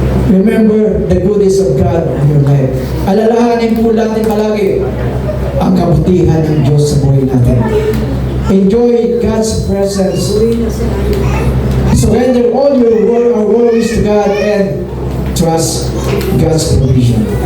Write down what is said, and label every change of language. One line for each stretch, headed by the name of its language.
English: Remember the goodness of God in your life.
Filipino: Alalahanin po natin palagi ang kabutihan ng Diyos sa buhay natin.
English: Enjoy God's presence. Surrender all your worries to God and trust God's provision.